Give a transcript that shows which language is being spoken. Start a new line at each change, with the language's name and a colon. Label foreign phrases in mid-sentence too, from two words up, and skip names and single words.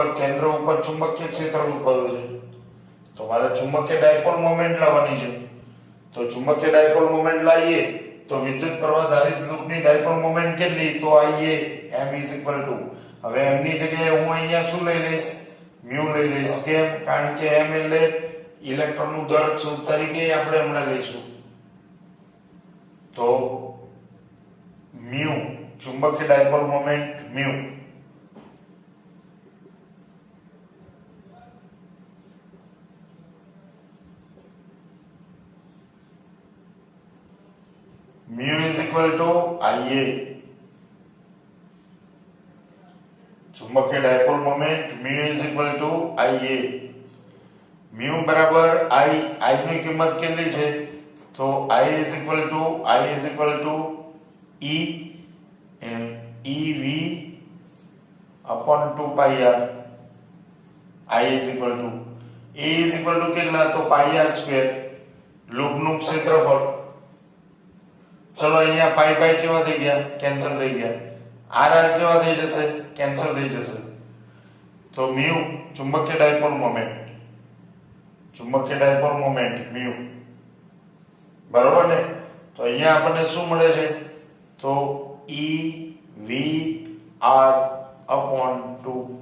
Gujarati: કેન્દ્ર ઉપર ચુંબકીય ક્ષેત્ર ઉદ્ભવે છે તો મારે ચુંબકીય
English: dipole moment
Gujarati: લાવવાની છે તો ચુંબકીય
English: dipole moment
Gujarati: લાવીએ તો વિદ્યુત પ્રવાહ ધારિત લૂપની
English: dipole moment
Gujarati: કેટલી તો IA m હવે m ની જગ્યાએ હું અહીંયા શું લઈ લઈશ મ્યુ લઈ લઈશ કેમ કારણ કે m એટલે ઇલેક્ટ્રોનનું દળ તરીકે આપણે હમણાં લઈશું તો મ્યુ ચુંબકીય
English: dipole moment
Gujarati: મ્યુ
English: mu is equal to IA
Gujarati: ચુંબકીય
English: dipole moment mu is equal to IA
Gujarati: mu બરાબર I ની કિંમત કેટલી છે તો
English: I is equal to
Gujarati: E EV upon 2πr
English: I is equal to
Gujarati: E is equal to કેટલા તો πr સ્ક્વેર લૂપનું ક્ષેત્રફળ ચલો અહીંયા પાઈ પાઈ કેવા થઈ ગયા કેન્સલ થઈ ગયા આર આર કેવા થઈ જશે કેન્સલ થઈ જશે તો મ્યુ ચુંબકીય ડાયપોલ મોમેન્ટ મ્યુ બરોબર ને તો અહીંયા આપણને શું મળે છે તો E V R upon 2